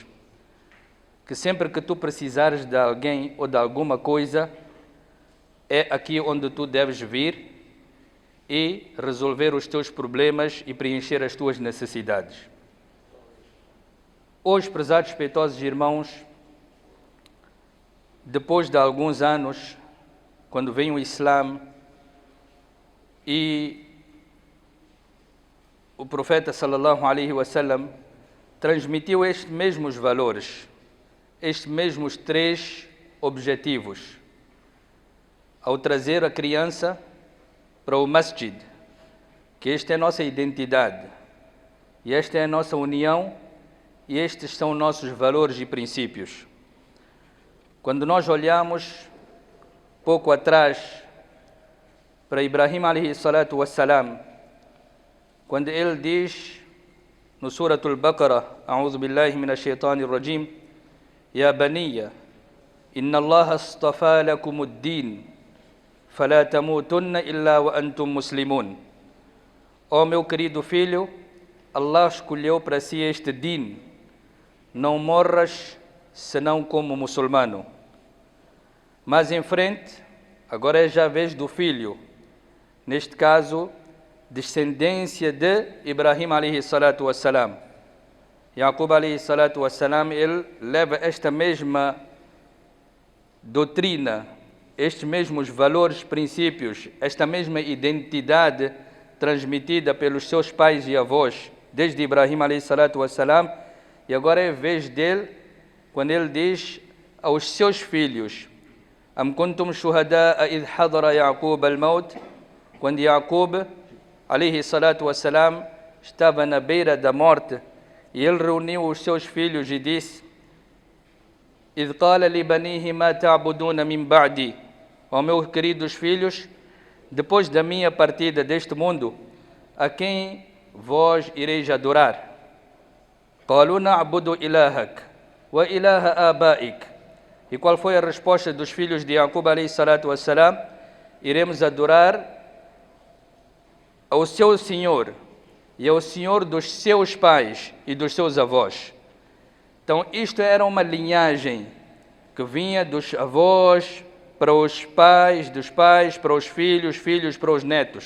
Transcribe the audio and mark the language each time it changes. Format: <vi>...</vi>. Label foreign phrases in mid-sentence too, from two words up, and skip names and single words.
<pt>Que sempre que tu precisares de alguém ou de alguma coisa, é aqui onde tu deves vir e resolver os teus problemas e preencher as tuas necessidades. Hoje, prezados respeitosos irmãos, depois de alguns anos, quando vem o Islã e o profeta</pt> <ar>صلى الله عليه وسلم</ar> <pt>transmitiu estes mesmos valores, estes mesmos 3 objetivos, ao trazer a criança para o masjid, que esta é a nossa identidade, e esta é a nossa união, e estes são nossos valores e princípios. Quando nós olhamos pouco atrás para Ibrahim</pt> <ar>عليه الصلاة والسلام,</ar> <pt>quando ele diz no Suratul Baqarah,</pt> <ar>أعوذ بالله من الشيطان الرجيم, يا بني إن الله اصطفى لكم الدين فلا تموتن إلا وأنتم مسلمون.</ar> <pt>Ó meu querido filho, Allah escolheu para si este din, não morras senão como muçulmano. Mais em frente, agora é já a vez do filho, neste caso, descendência de Ibrahim</pt> <ar>عليه الصلاة والسلام. يعقوب عليه الصلاة والسلام,</ar> <pt>ele leva esta mesma doutrina, estes mesmos valores, princípios, esta mesma identidade transmitida pelos seus pais e avós, desde Ibrahim</pt> <ar>عليه الصلاة والسلام,</ar> <pt>e agora é a vez dele, quando ele diz aos seus filhos,</pt> <ar>أم كنتم شهداء إذ حضر يعقوب الموت, quando Yaqub, عليه الصلاة والسلام,</ar> <pt>estava na beira da morte, e ele reuniu os seus filhos e disse:</pt> <ar>إذ قال لبنيه ما تعبدون من بعدي.</ar> <pt>Ó meus queridos filhos, depois da minha partida deste mundo, a quem vós ireis adorar?</pt> <ar>قالوا نعبد إلهك وإله آبائك.</ar> <pt>E qual foi a resposta dos filhos de Yaqub</pt> <ar>عليه الصلاة والسلام?</ar> <pt>Iremos adorar ao seu Senhor e ao Senhor dos seus pais e dos seus avós. Então, isto era uma linhagem que vinha dos avós para os pais, dos pais para os filhos, filhos para os netos.</pt>